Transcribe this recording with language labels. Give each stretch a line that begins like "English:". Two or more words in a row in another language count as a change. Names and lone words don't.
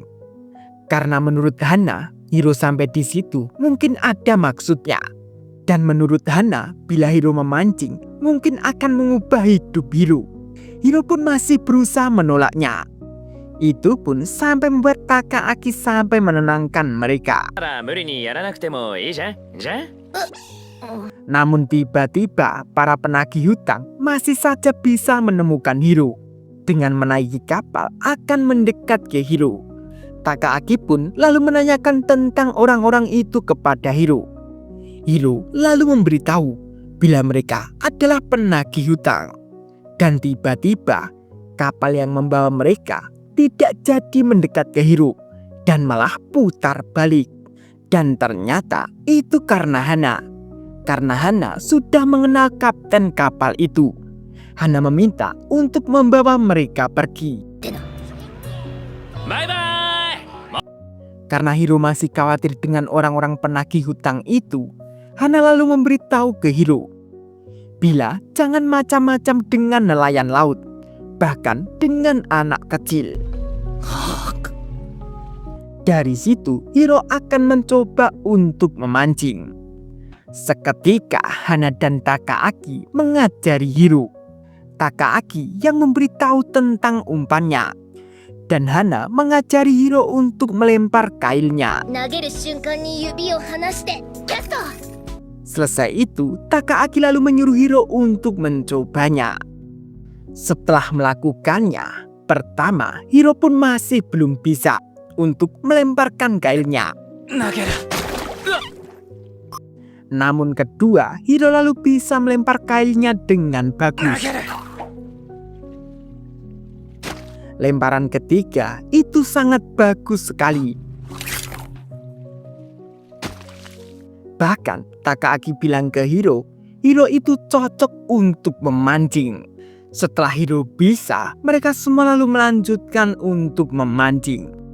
Indonesian: Karena menurut Hana, Hiro sampai di situ mungkin ada maksudnya. Dan menurut Hana, bila Hiro memancing, mungkin akan mengubah hidup Hiro. Hiro pun masih berusaha menolaknya. Itu pun sampai membuat Takaaki sampai menenangkan mereka.
Japanese: だから無理にやらなくてもいいじゃん。じゃん。
Indonesian: Namun tiba-tiba para penagih hutang masih saja bisa menemukan Hiro. Dengan menaiki kapal akan mendekat ke Hiro. Takaaki pun lalu menanyakan tentang orang-orang itu kepada Hiro. Hiro lalu memberitahu bila mereka adalah penagih hutang. Dan tiba-tiba kapal yang membawa mereka tidak jadi mendekat ke Hiro dan malah putar balik. Dan ternyata itu karena Hana. Karena Hana sudah mengenal kapten kapal itu. Hana meminta untuk membawa mereka pergi.
Japanese: バイバイ。
Indonesian: Karena Hiro masih khawatir dengan orang-orang penagih hutang itu, Hana lalu memberitahu ke Hiro bila jangan macam-macam dengan nelayan laut, bahkan dengan anak kecil. Dari situ Hiro akan mencoba untuk memancing. Seketika Hana dan Takaaki mengajari Hiro. Takaaki yang memberitahu tentang umpannya. Dan Hana mengajari Hiro untuk melempar kailnya.
Japanese: 投げる瞬間に指を離してキャット。
Indonesian: Selesai itu, Takaaki lalu menyuruh Hiro untuk mencobanya. Setelah melakukannya, pertama Hiro pun masih belum bisa untuk melemparkan kailnya.
Japanese: 投げる。
Indonesian: Namun kedua, Hiro lalu bisa melempar kailnya dengan
Japanese: 投
Indonesian: bagus.
Japanese: げる。
Indonesian: Lemparan ketiga itu sangat bagus sekali. Bahkan Takaaki bilang ke Hiro, Hiro itu cocok untuk memancing. Setelah Hiro bisa, mereka semua lalu melanjutkan untuk memancing.